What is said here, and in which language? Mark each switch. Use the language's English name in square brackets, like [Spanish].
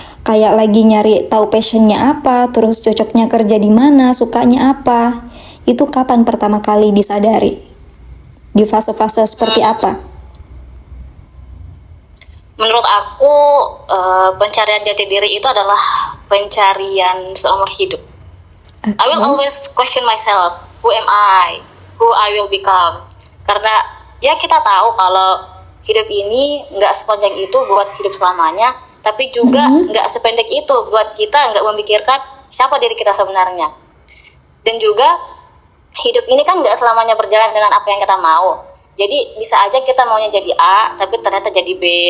[Indonesian] Kayak lagi nyari tahu passionnya apa, terus cocoknya kerja di mana, sukanya apa. Itu kapan pertama kali disadari? Di fase-fase seperti apa? Menurut aku, pencarian jati diri itu adalah pencarian seumur hidup. [English] Okay. I will always question myself, who am I? Who I will become? [Indonesian] Karena ya kita tahu kalau hidup ini nggak sepanjang itu buat hidup selamanya, tapi juga nggak sependek itu buat kita nggak memikirkan siapa diri kita sebenarnya. Dan juga hidup ini kan nggak selamanya berjalan dengan apa yang kita mau. Jadi bisa aja kita maunya jadi A, tapi ternyata jadi B.